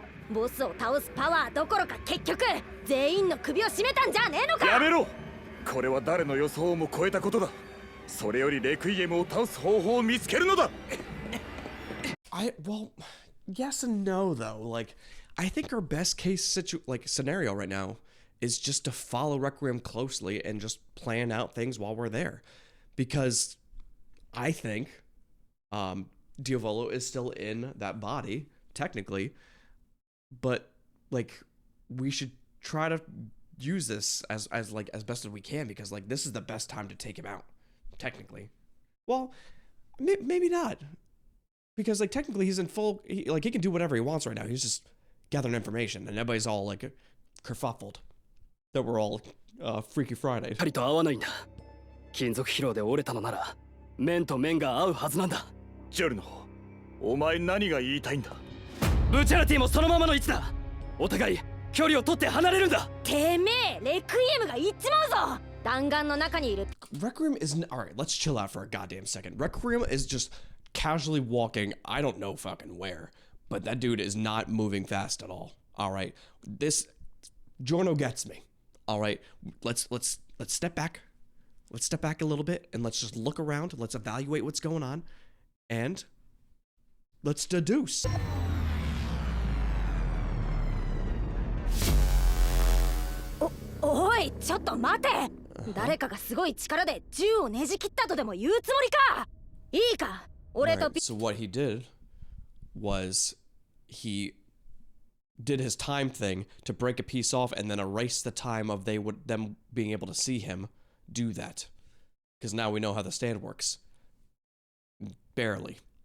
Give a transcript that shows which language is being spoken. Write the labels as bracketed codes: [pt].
[ja] ボスを倒すパワーどころか結局全員の首を絞めたんじゃねえのか。やめろ。これは誰の予想も超えたことだ。それよりレクイエムを倒す方法を見つけるのだ。 [en] Well, yes and no though. Like, I think our best case scenario right now is just to follow Requiem closely and just plan out things while we're there, because I think Diavolo is still in that body technically, but like we should try to use this as best as we can, because like this is the best time to take him out, technically. Well, maybe not, because like technically he's in full, he can do whatever he wants right now. He's just gathering information, and everybody's all like kerfuffled that we're all Freaky Friday. [ja] 針と合わないんだ。金属疲労で折れたのなら面と面が合うはずなんだ。ジョルノ、お前何が言いたいんだ。ブチャラティもそのままの位置だ。お互い距離を取って離れるんだ。てめえ、レクイエムが行っちまうぞ。弾丸の中にいる。 [en] Requiem isn't alright. Let's chill out for a goddamn second. Requiem is just casually walking. I don't know fucking where, but that dude is not moving fast at all. All right, this Giorno gets me. All right, let's step back. Let's step back a little bit and let's just look around. Let's evaluate what's going on, and let's deduce. [ja] おい、ちょっと待て。誰かがすごい力で銃をねじ切ったとでも言うつもりか。いいか、俺と [en] So what he did was he did his time thing to break a piece off and then erase the time of them being able to see him do that, because now we know how the stand works. Barely.